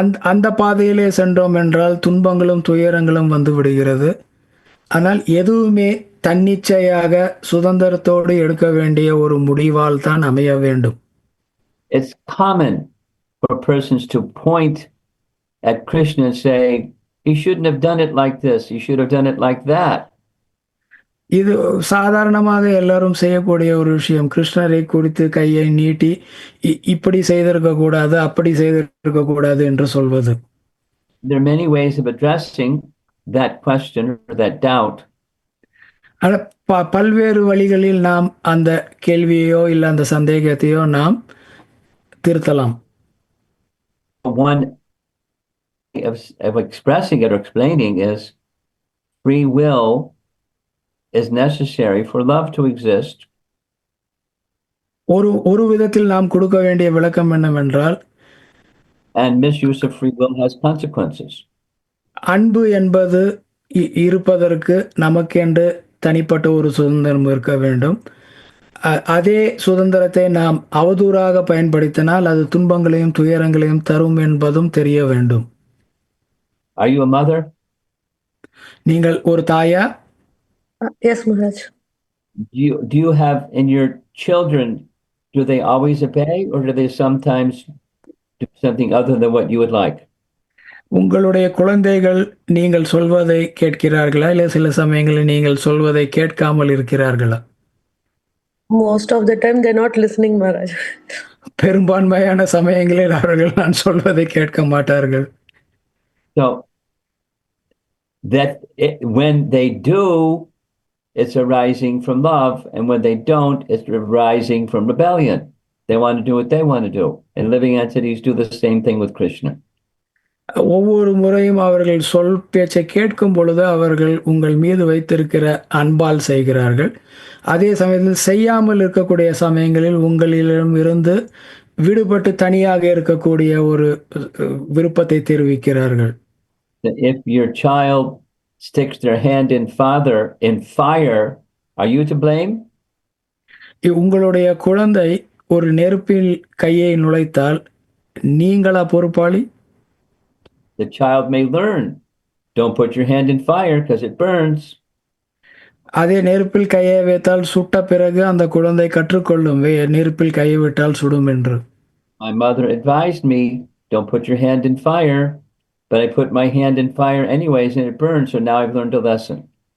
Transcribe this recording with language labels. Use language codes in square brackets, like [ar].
[ta] அந்த பாதையிலே சென்றோம் என்றால் துன்பங்களும் துயரங்களும் வந்து விடுகிறது. ஆனால் எதுவுமே தன்னிச்சையாக சுதந்திரத்தோடு எடுக்க வேண்டிய ஒரு முடிவால் தான் அமைய வேண்டும். [en] It's common for persons to point at Krishna and say, he shouldn't have done it like this, he should have done it like that. [ta] இது சாதாரணமாக எல்லாரும் செய்யக்கூடிய ஒரு விஷயம். கிருஷ்ணரை குறித்து கையை நீட்டி இப்படி செய்திருக்க கூடாது, அப்படி செய்திருக்க கூடாது என்று சொல்வது. [en] There are many ways of addressing that question or that doubt. [ta] பல்வேறு வழிகளில் நாம் அந்த கேள்வியோ இல்ல அந்த சந்தேகத்தையோ நாம் திருத்தலாம். [en] One of expressing it or explaining is free will is necessary for love to exist. [ta] ஒரு விதத்தில் நாம் கொடுக்க வேண்டிய விளக்கம் என்னவென்றால், [en] And misuse of free will has consequences. [ta] அன்பு என்பது இருப்பதற்கு நமக்கென்று தனிப்பட்ட ஒரு சுதந்திரம் இருக்க வேண்டும். அதே சுதந்திரத்தை நாம் அவதூறாக பயன்படுத்தினால் அது துன்பங்களையும் துயரங்களையும் தரும் என்பதும் தெரிய வேண்டும். [en] Are you a mother? [ta] நீங்கள் ஒரு தாயா? [en] Yes, Maharaj. Do you have in your children, do they always obey or do they sometimes do something other than what you would like? [ta] உங்களுடைய குழந்தைகள் நீங்கள் சொல்வதை கேட்கிறார்களா, இல்லை சில சமயங்களில் நீங்கள் சொல்வதை கேட்காமல் இருக்கிறார்களா? [en] Most of the time they're not listening, Maharaj. [ta] பெரும்பான்மையான சமயங்களில் அவர்கள் நான் சொல்வதை கேட்க மாட்டார்கள். [en] So that when they do, it's arising from love, and when they don't, it's arising from rebellion. They want to do what they want to do, and living entities do the same thing with Krishna. [ta] ஒவ்வொரு முறையும் அவர்கள் சொல் பேச்சை கேட்கும் பொழுது அவர்கள் உங்கள் மீது வைத்திருக்கிற அன்பால் செய்கிறார்கள். அதே சமயத்தில் செய்யாமல் இருக்கக்கூடிய சமயங்களில் உங்களிடம் இருந்து விடுபட்டு தனியாக இருக்கக்கூடிய ஒரு விருப்பத்தை தெரிவிக்கிறார்கள். [en] If your child sticks their hand in fire, are you to blame? [ta] உங்களுடைய குழந்தை ஒரு நெருப்பில் கையை நுழைத்தால் நீங்களா பொறுப்பாளி? [en] The child may learn, don't put your hand in fire because it burns. [ta] அதே நெருப்பில் கையை வைத்தால் சுட்ட பிறகு அந்த குழந்தை கற்றுக்கொள்ளும், நெருப்பில் கையை விட்டால் சுடும் என்று. [en] My mother advised me, don't put your hand in fire, but I put my hand in fire anyways and it burned, so now I've learned a lesson.